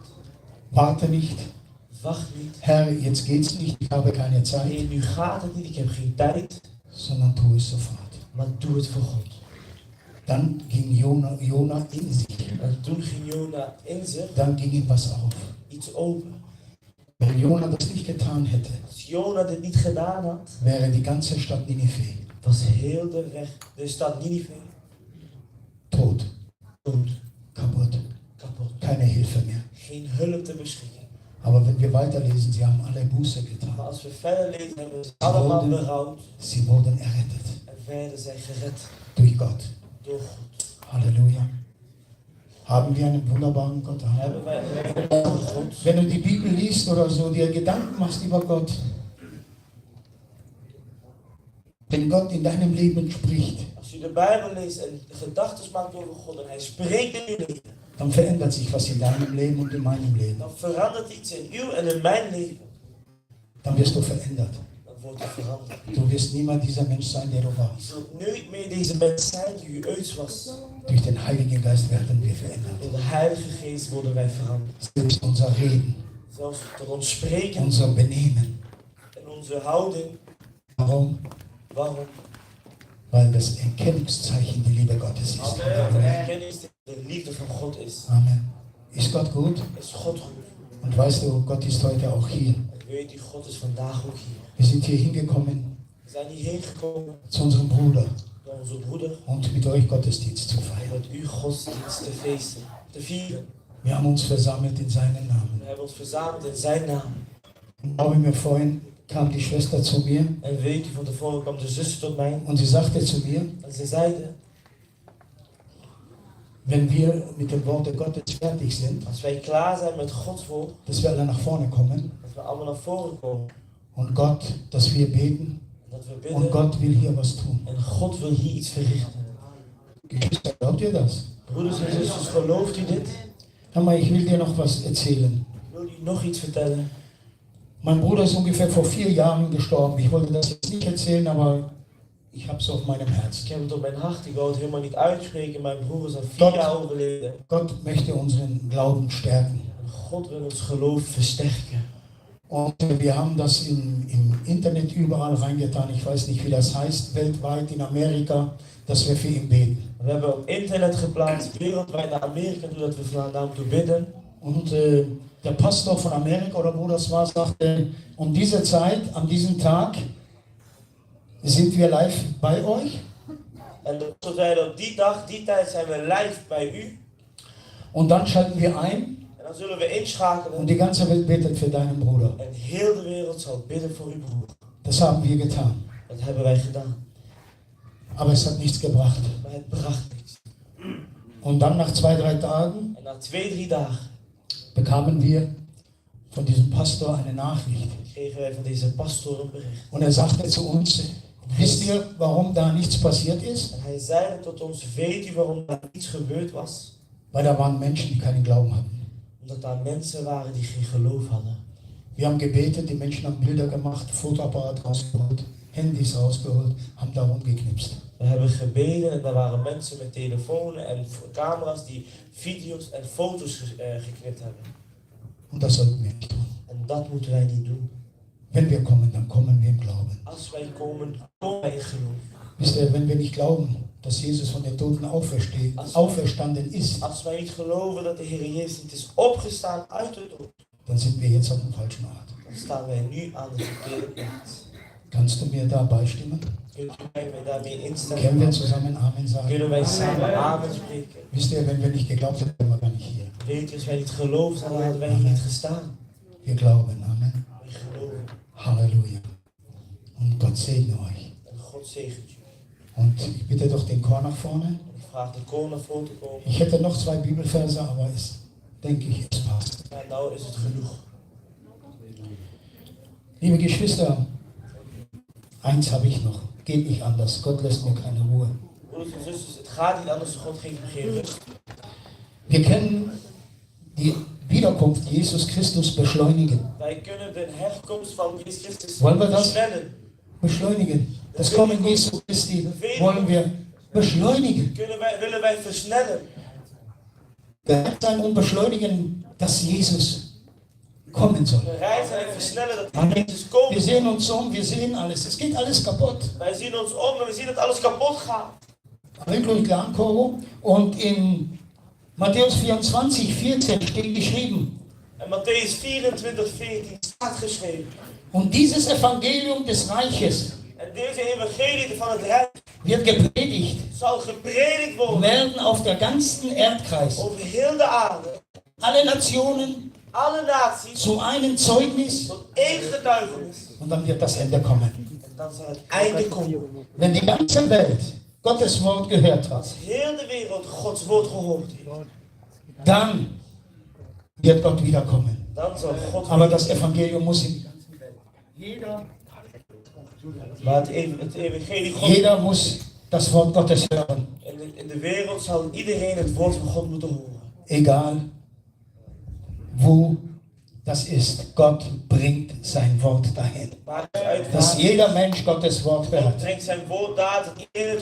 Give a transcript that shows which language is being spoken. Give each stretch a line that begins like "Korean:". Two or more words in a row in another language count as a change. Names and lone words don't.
German: Warte nicht.
Dutch: Wacht niet.
German: Herr, jetzt geht's nicht, ich habe keine Zeit.
Dutch: Nee, nu gaat het niet, ik heb geen tijd.
German: Sondern tu es sofort.
Dutch: Maar doe het voor God.
German: Dann ging Jona in sich.
Dutch: En toen ging Jona in zich
German: Dann ging ihm was auf.
Dutch: iets open.
German: Wenn Jona das nicht getan hätte,
Dutch: Als Jona dit niet gedaan had,
German: wäre die ganze Stadt Ninive
Dutch: was heel de stad Ninive
German: tot,
Dutch: dood,
German: kaputt,
Dutch: kapot.
German: keine Hilfe mehr.
Dutch: Geen hulp te beschikken.
German: Aber wenn wir weiterlesen, sie haben alle Buße getan.
Dutch: Maar als we verder lezen, hebben ze allemaal berouwd
German: Sie wurden errettet
Dutch: en werden zij gered
German: durch Gott.
Dutch: door God.
German: Halleluja. Haben wir einen wunderbaren Gott.
Dutch: Hebben wij een wonderbare God.
German: Wenn du die Bibel liest oder so, dir Gedanken machst über Gott, wenn Gott in deinem Leben spricht,
Dutch: Als je de Bijbel leest en gedachten maakt over God en hij spreekt in je leven,
German: dann verändert sich was in deinem Leben und in meinem Leben.
Dutch: dan verandert iets in uw en in mijn leven.
German: Dann wirst du verändert.
Dutch: Dan wordt er veranderd.
German: Du wirst niemals dieser Mensch sein, der du
Dutch: Je
German: warst.
Dutch: zult nooit meer deze mens zijn die u ooit was.
German: Durch den Heiligen Geist werden wir verändert.
Dutch: Door de Heilige Geest worden wij veranderd.
German: Selbst unser Reden,
Dutch: Zelfs tot ons spreken
German: unser Benehmen.
Dutch: en onze houding.
German: Warum?
Dutch: Waarom?
German: Weil das Erkennungszeichen die Liebe Gottes ist.
Dutch: Omdat de erkenning de liefde van God is.
German: Amen. Ist Gott gut?
Dutch: Is God goed?
German: Und weißt du, Gott ist heute auch hier.
Dutch: En weet u, God is vandaag ook hier.
German: Wir sind hier hingekommen
Dutch: We zijn hierheen gekomen
German: zu unserem Bruder
Dutch: door onze broeder
German: und mit euch Gottesdienst zu
Dutch: om
German: feiern.
Dutch: met u godsdienst te feesten, te vieren.
German: Wir haben uns versammelt in seinen Namen.
Dutch: We hebben ons verzameld in zijn naam.
German: Und glaube mir, vorhin kam die Schwester zu mir
Dutch: En weet u, van tevoren kwam de zuster tot mij
German: und sie sagte zu mir,
Dutch: en ze zeiden,
German: wenn wir mit dem Wort Gottes fertig sind,
Dutch: als wij klaar zijn met Gods woord,
German: dass wir alle nach vorne kommen
Dutch: dat we allemaal naar voren komen.
German: und Gott, dass wir beten
Dutch: En dat we
German: und
Dutch: bidden
German: Gott will hier was tun.
Dutch: en God wil hier iets verrichten.
German: Geschwister, glaubt ihr das?
Dutch: Broeders en zusters, gelooft u dit?
German: Hör mal, ich will dir noch was erzählen.
Dutch: Ik wil u nog iets vertellen.
German: Mein Bruder ist ungefähr vor 4 Jahren gestorben. Ich wollte das jetzt nicht erzählen, aber ich habe es auf meinem
Dutch: Ik
German: Herzen.
Dutch: heb het op mijn hart, ik wou het helemaal niet uitspreken. Mijn broer is al 4 Dat- jaar overleden.
German: Gott möchte unseren Glauben stärken.
Dutch: En God wil ons geloof versterken.
German: Und wir haben das im Internet überall reingetan. Ich weiß nicht, wie das heißt, weltweit in Amerika, dass wir für ihn beten.
Dutch: We hebben op internet geplaatst, wereldwijd naar Amerika toe, dat we naar hem toe bidden.
German: Und der Pastor von Amerika oder wo das war, sagte, um diese Zeit, an diesem Tag, sind wir live bei euch.
Dutch: En de pastor zei dat die dag, die tijd zijn we live bij u.
German: Und dann schalten wir ein
Dutch: En dan zullen we inschakelen.
German: und die ganze Welt betet für deinen Bruder.
Dutch: En heel de wereld zal bidden voor uw broer.
German: Das haben wir getan.
Dutch: Dat hebben wij gedaan.
German: Aber es hat nichts gebracht.
Dutch: Maar het bracht niks.
German: Und dann nach 2-3 Tagen
Dutch: En na 2-3 dagen
German: bekamen wir von diesem Pastor eine Nachricht.
Dutch: kregen wij van deze pastor een bericht.
German: Und er sagte zu uns, wisst ihr, warum da nichts passiert ist?
Dutch: En hij zeide tot ons, weet u waarom daar niets gebeurd was?
German: Weil da waren Menschen, die keinen Glauben hatten.
Dutch: Omdat daar mensen waren die geen geloof hadden.
German: Wir haben gebetet, die Menschen haben Bilder gemacht, Fotoapparat rausgeholt, Handys rausgeholt, haben da rumgeknipst.
Dutch: We hebben gebeden en er waren mensen met telefoons en camera's die video's en foto's geknipt hebben.
German: Und das sollten wir nicht tun.
Dutch: En dat moeten wij niet doen.
German: Wenn wir kommen, dann kommen wir im Glauben.
Dutch: Als wij komen, komen wij in geloof.
German: Wisst ihr, wenn wir nicht glauben, dass Jesus von den Toten auferstanden ist,
Dutch: Als wij niet geloven dat de Heer Jezus niet is opgestaan uit de dood,
German: dann sind wir jetzt auf dem falschen Ort.
Dutch: dan staan wij nu aan de verkeerde plaats.
German: Kannst du mir da beistimmen?
Dutch: Kunt u mij daarmee
German: Können wir
Dutch: instemmen?
German: zusammen Amen sagen?
Dutch: Kunnen wij samen amen spreken?
German: Wisst ihr, wenn wir nicht geglaubt hätten, wären wir gar nicht hier.
Dutch: Weet je, als wij niet geloofd hadden, hadden wij hier niet gestaan.
German: Wir glauben, Amen.
Dutch: Wij geloven.
German: Halleluja. Und Gott segne euch.
Dutch: En God zegent u.
German: Und ich bitte doch den Chor nach vorne.
Dutch: En ik vraag de koor naar voren te komen.
German: Ich hätte noch 2 Bibelverse, aber es, denke ich, es passt.
Dutch: Maar nou is het genoeg.
German: Liebe Geschwister, eins habe ich noch. Geht nicht anders. Gott lässt mir keine Ruhe.
Dutch: Broeders en zusters, het gaat niet anders. God geeft me geen rust.
German: Wir können die Wiederkunft Jesus Christus beschleunigen.
Dutch: Wij kunnen de herkomst van Jezus Christus
German: Wollen wir das?
Dutch: versnellen.
German: Beschleunigen. Das Kommen Jesu Christi wollen wir beschleunigen.
Dutch: Willen wij versnellen.
German: Bereit sein und beschleunigen, dass Jesus kommen soll.
Dutch: Bereid zijn en versnellen dat
German: Amen.
Dutch: Jezus
German: Wir
Dutch: komt.
German: sehen uns um, wir sehen alles. Es geht alles kaputt.
Dutch: Wij zien ons om en we zien dat alles kapot gaat.
German: Wirklich klar, Koro. Und in Matthäus 24, 14 steht geschrieben,
Dutch: En Matthäus 24:14 staat geschreven.
German: und dieses Evangelium des Reiches
Dutch: En deze evangelie van het Rijk
German: wird gepredigt,
Dutch: zal gepredikt worden
German: werden auf der ganzen Erdkreis
Dutch: over heel de aarde.
German: alle Nationen
Dutch: Alle naties
German: zu einem Zeugnis
Dutch: tot één getuigenis.
German: und dann wird das Ende kommen.
Dutch: En dan zal het einde komen.
German: Wenn die ganze Welt Gottes Wort gehört hat,
Dutch: Als heel de wereld Gods woord gehoord heeft,
German: dann wird Gott wiederkommen.
Dutch: dan zal God.
German: Aber das Evangelium muss in jeder
Dutch: Maar het evangelie God.
German: Jeder muss das Wort Gottes hören,
Dutch: In de wereld zal iedereen het woord van God moeten horen.
German: egal wo das ist. Gott bringt sein Wort dahin,
Dutch: Maar uit
German: dass jeder Mensch Gottes Wort
Dutch: God
German: hört.
Dutch: brengt zijn woord daar dat iedereen het